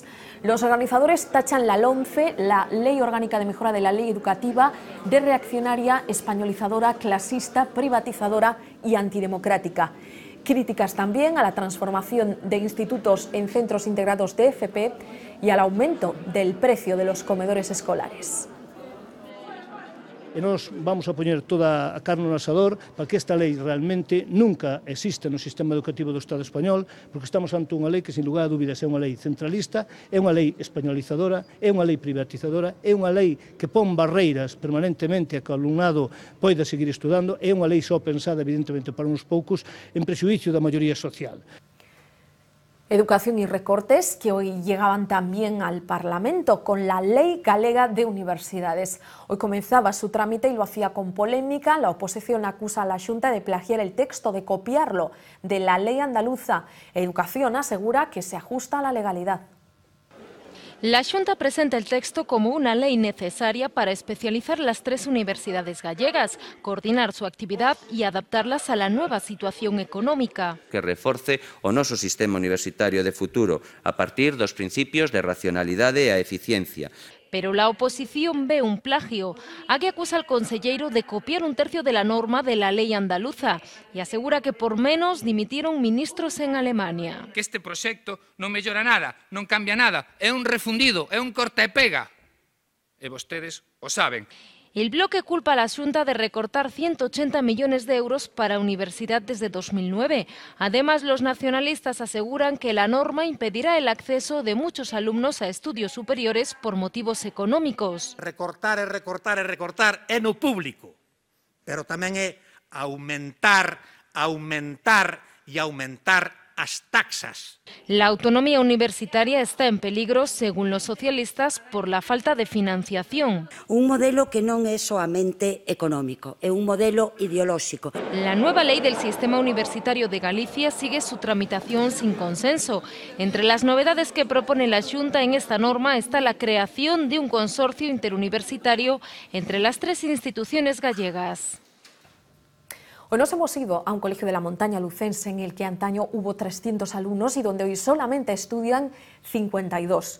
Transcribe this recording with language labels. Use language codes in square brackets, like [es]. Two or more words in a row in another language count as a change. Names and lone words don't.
[es] Los organizadores tachan la LOMCE, la Ley Orgánica de Mejora de la Ley Educativa, de reaccionaria, españolizadora, clasista, privatizadora y antidemocrática. Críticas también a la transformación de institutos en centros integrados de FP y al aumento del precio de los comedores escolares. [gl] E nós vamos a poñer toda a carne no asador para que esta lei realmente nunca exista no sistema educativo do Estado español, porque estamos ante unha lei que, [es] sin lugar [gl] a dúbidas, é unha lei centralista, é unha lei españolizadora, é unha lei privatizadora, é unha lei que pon barreiras permanentemente a que o alumnado poida seguir estudando, é unha lei só pensada, evidentemente, para uns poucos, en prexuicio da maioría social. [es] Educación y recortes que hoy llegaban también al Parlamento con la Ley Galega de Universidades. Hoy comenzaba su trámite y lo hacía con polémica. La oposición acusa a la Xunta de plagiar el texto, de copiarlo de la ley andaluza. Educación asegura que se ajusta a la legalidad. La Xunta presenta el texto como una ley necesaria para especializar las 3 universidades gallegas, coordinar su actividad y adaptarlas a la nueva situación económica. [gl] Que reforce o noso sistema universitario de futuro a partir dos principios de racionalidade e a eficiencia. [es] Pero la oposición ve un plagio. Aquí acusa al conselleiro de copiar un tercio de la norma de la [gl] lei andaluza e asegura [es] que por menos dimitieron ministros en Alemania. [gl] Que este proxecto non mellora nada, non cambia nada, é un refundido, é un corta e pega. E vostedes o saben. [es] El bloque culpa a la Xunta de recortar 180 millones de euros para universidad desde 2009. Además, los nacionalistas aseguran que la norma impedirá el acceso de muchos alumnos a estudios superiores por motivos económicos. [gl] Recortar é no público, pero tamén é aumentar as taxas. [es] La autonomía universitaria está en peligro, según los socialistas, por la falta de financiación. [gl] Un modelo que non é soamente económico, é un modelo ideolóxico. [es] La nueva ley del sistema universitario de Galicia sigue su tramitación sin consenso. Entre las novedades que propone la Xunta en esta norma está la creación de un consorcio interuniversitario entre las 3 instituciones gallegas. Hoy nos hemos ido a un colegio de la montaña lucense en el que antaño hubo 300 alumnos y donde hoy solamente estudian 52.